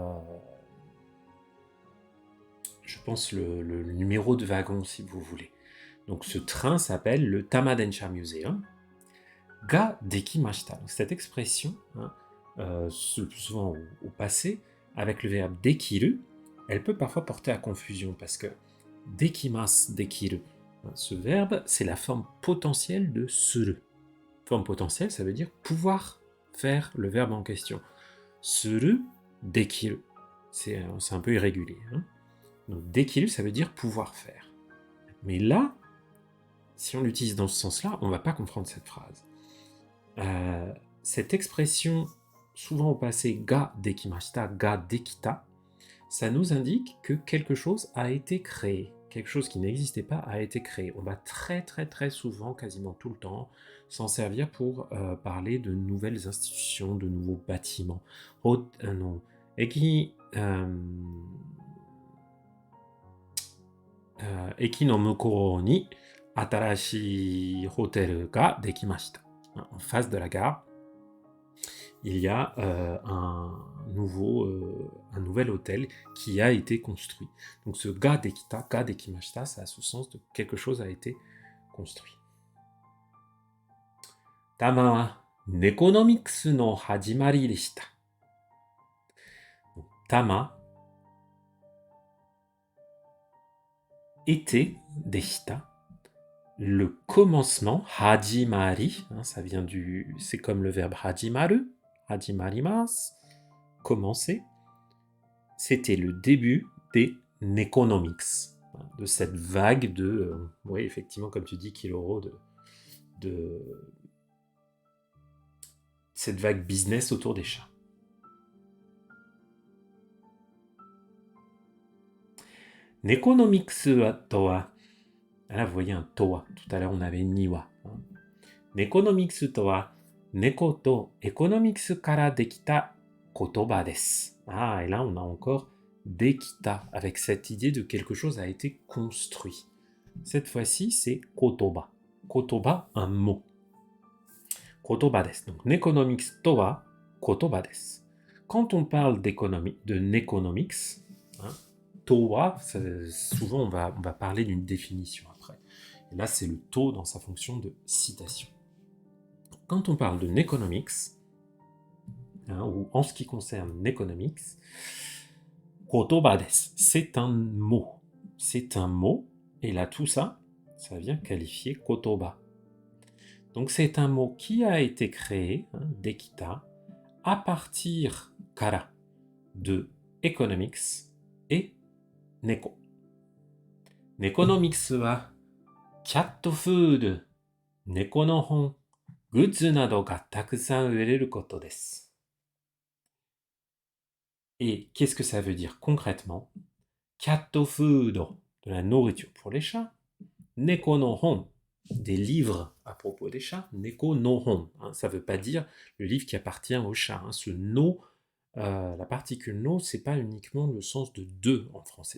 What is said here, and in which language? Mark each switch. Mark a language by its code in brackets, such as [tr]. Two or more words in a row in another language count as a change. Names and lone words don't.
[fr] je pense le numéro de wagon, si vous voulez. Donc, ce train s'appelle le Tamadensha Museum. [ja] が出来ました. [fr] Donc, cette expression, le plus souvent au passé, avec le verbe dekiru, elle peut parfois porter à confusion parce que [ja] できます、できる, [fr] ce verbe, c'est la forme potentielle de suru. Forme potentielle, ça veut dire pouvoir faire le verbe en question. [ja] する、できる. [fr] C'est un peu irrégulier. Donc, dekiru, ça veut dire pouvoir faire. Mais là, si on l'utilise dans ce sens-là, on ne va pas comprendre cette phrase. Cette expression, souvent au passé, [ja] が出来ました、が出来た, [fr] ça nous indique que quelque chose a été créé. Quelque chose qui n'existait pas a été créé. On va très très très souvent, quasiment tout le temps, s'en servir pour parler de nouvelles institutions, de nouveaux bâtiments. [ja] 駅の向こうに新しいホテルが出来ました. [fr] En face de la gare, il y a un nouvel hôtel qui a été construit. Donc ce [ja] が出来た、が出来ました, [fr] ça a ce sens de quelque chose a été construit. [ja] タマはネコノミクスの始まりでした. [fr] Tama était deshita. Le commencement, hajimari, ça vient c'est comme le verbe [ja] 始まる、始まります, [fr] commencer, c'était le début des Nekonomics, de cette vague de, oui, effectivement, comme tu dis, Kiloro, de cette vague business autour des chats. [ja] ネコノミクスとは. [fr] Là, vous voyez un toa. Tout à l'heure, on avait niwa. [ja] ネコノミクスとは、猫とエコノミクスから出来た言葉です. [fr] Ah, et là, on a encore dekita, avec cette idée de quelque chose a été construit. Cette fois-ci, c'est kotoba. Kotoba, un mot. [ja] 言葉です. [fr] Donc, [ja] ネコノミクスとは言葉です. [fr] Quand on parle de Neconomics, hein, [ja] とは, [fr] souvent on va parler d'une définition après. Et là, c'est le to dans sa fonction de citation. Quand on parle de Neconomics, ou en ce qui concerne Neconomics, [ja] 言葉です, [fr] c'est un mot. C'est un mot, et là, tout ça, ça vient qualifier kotoba. Donc, c'est un mot qui a été créé, dekita, à partir kara de economics et neko. [ja] ネコノミクスはキャットフード、猫の本、グッズなどがたくさん売れることです. [fr] Et qu'est-ce que ça veut dire concrètement? [en] Cat food, [fr] de la nourriture pour les chats. [ja] 猫の本, [fr] des livres à propos des chats. [ja] 猫の本, [fr] ça ne veut pas dire le livre qui appartient au chat. Ce no, la particule no, c'est pas uniquement le sens de deux en français.